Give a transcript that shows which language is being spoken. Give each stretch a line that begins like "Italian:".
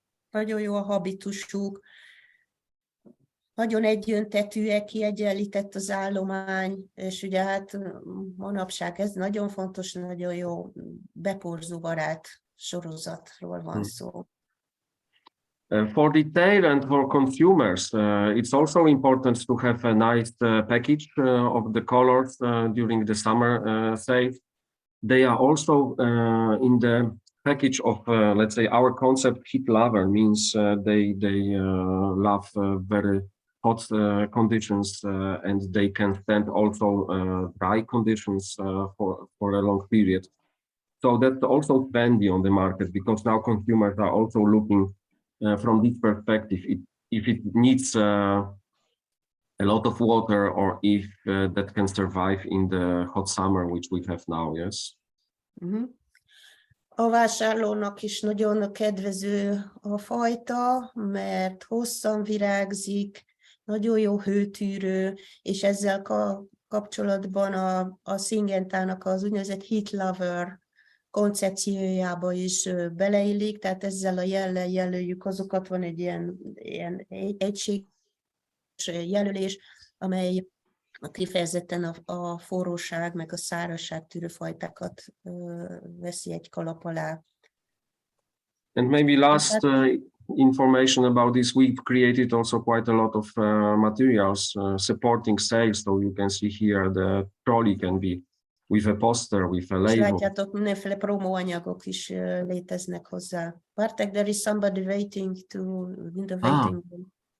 Hungarian: nagyon jó a habitusuk, nagyon egyöntetűek, kiegyenlített az állomány, és ugye hát manapság ez nagyon fontos, nagyon jó beporzóbarát sorozatról van szó.
English: For retail and for consumers, it's also important to have a nice package of the colors during the summer sale. They are also in the package of, let's say, our concept heat lover means they love very hot conditions and they can stand also dry conditions for a long period. So that's also trendy on the market because now consumers are also looking from this perspective, if it needs a lot of water or if that can survive in the hot summer, which we have now, yes?
Hungarian: A vásárlónak is nagyon kedvező a fajta, mert hosszan virágzik, nagyon jó hőtűrő, és ezzel kapcsolatban a Syngentának az úgynevezett heat lover koncepciójába is beleillik, tehát ezzel a jellel jelöljük azokat, van egy ilyen egységes jelölés, amely kifejezetten a forróság meg a szárazság tűrő fajtákat veszi egy kalap alá.
English: And maybe last information about this, we've created also quite a lot of materials supporting sales. So you can see here the trolley can be with a poster, with a label.
Hungarian: És látjátok, mindenféle promóanyagok is léteznek hozzá.
English: Bartek, there is somebody waiting in the waiting room.